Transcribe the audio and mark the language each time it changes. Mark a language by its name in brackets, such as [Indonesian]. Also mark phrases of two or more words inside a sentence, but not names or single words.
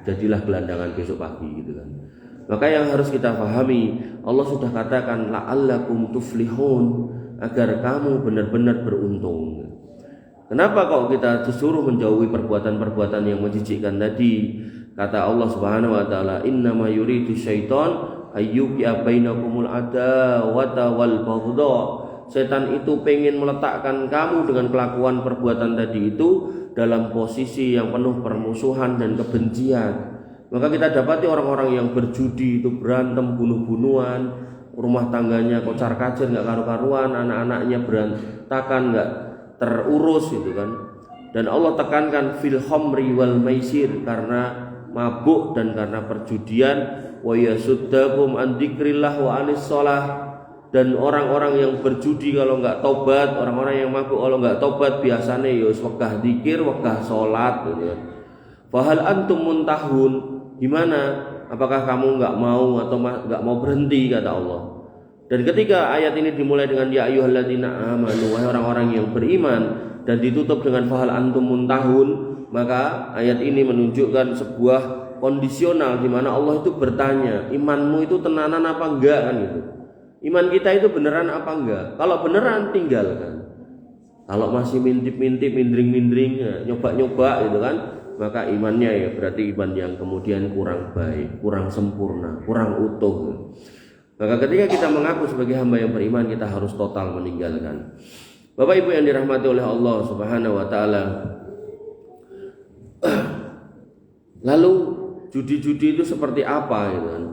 [Indonesian] Jadilah gelandangan besok pagi gitu kan. Maka yang harus kita pahami, Allah sudah katakan [Arabic] لعلكم تفلحون, [Indonesian] agar kamu benar-benar beruntung. Kenapa kok kita disuruh menjauhi perbuatan-perbuatan yang menjijikkan tadi? [Arabic] Kata Allah سبحانه وتعالى, "إنما يريد الشيطان أن يوقع بينكم العداوة والبغضاء." [Indonesian] Setan itu pengen meletakkan kamu dengan kelakuan perbuatan tadi itu dalam posisi yang penuh permusuhan dan kebencian. Maka kita dapati orang-orang yang berjudi itu berantem, bunuh-bunuhan, rumah tangganya kocar-kacir, nggak karu-karuan, anak-anaknya berantakan, nggak terurus gitu kan. Dan Allah tekankan [Arabic] في الخمر والميسر, [Indonesian] karena mabuk dan karena perjudian, [Arabic] ويصدكم عن ذكر الله وعن الصلاة. [Indonesian] Dan orang-orang yang berjudi kalau nggak tobat, orang-orang yang mabuk kalau nggak tobat biasanya ya wegah dzikir, wegah salat gitu kan. [Arabic] فهل أنتم منتهون, gimana? [Indonesian] Apakah kamu nggak mau atau nggak mau berhenti, kata Allah. Dan ketika ayat ini dimulai dengan [Arabic] يا أيها الذين آمنوا, [Indonesian] wahai orang-orang yang beriman, dan ditutup dengan [Arabic] فهل أنتم منتهون, [Indonesian] maka ayat ini menunjukkan sebuah kondisional di mana Allah itu bertanya, imanmu itu tenanan apa enggak kan gitu. Iman kita itu beneran apa enggak? Kalau beneran tinggalkan. Kalau masih mintip-mintip, mindring-mindring, nyoba-nyoba gitu kan, maka imannya ya berarti iman yang kemudian kurang baik, kurang sempurna, kurang utuh. Maka ketika kita mengaku sebagai hamba yang beriman, kita harus total meninggalkan. Bapak Ibu yang dirahmati oleh Allah [Arabic] سبحانه وتعالى. [Indonesian] Lalu judi-judi itu seperti apa gitu kan?